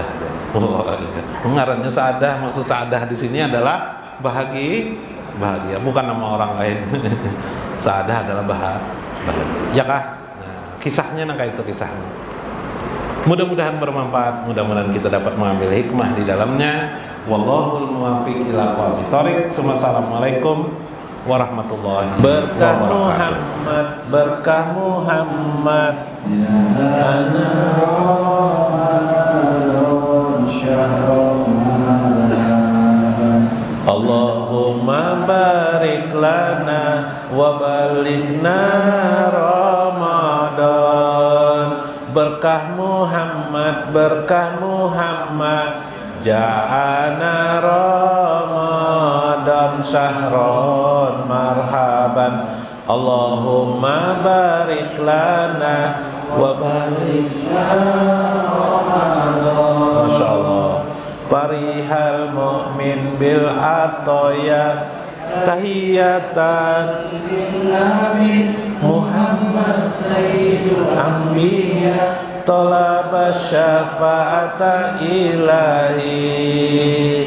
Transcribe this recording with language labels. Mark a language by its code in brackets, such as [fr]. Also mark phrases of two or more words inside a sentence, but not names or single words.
[bjn] Ngarannya sa'adah, maksud sa'adah di sini adalah bahagia, bukan nama orang lain. Sa'adah adalah bahagia. Ya kah? Nah, kisahnya nang kayak itu kisahnya. Mudah-mudahan bermanfaat, mudah-mudahan kita dapat mengambil hikmah di dalamnya. [ar] والله الموفق إلى أقوم الطريق. السلام عليكم ورحمة الله وبركاته. بركة محمد اللهم بارك لنا وبلغنا رمضان. بركة محمد جاءنا رمضان شهرا مرحبا. اللهم بارك لنا وبلغنا رمضان. ما شاء الله. پاريحال مؤمن بالعطايا تحية النبي محمد سيد الأنبياء طلب شفاعة إلهي.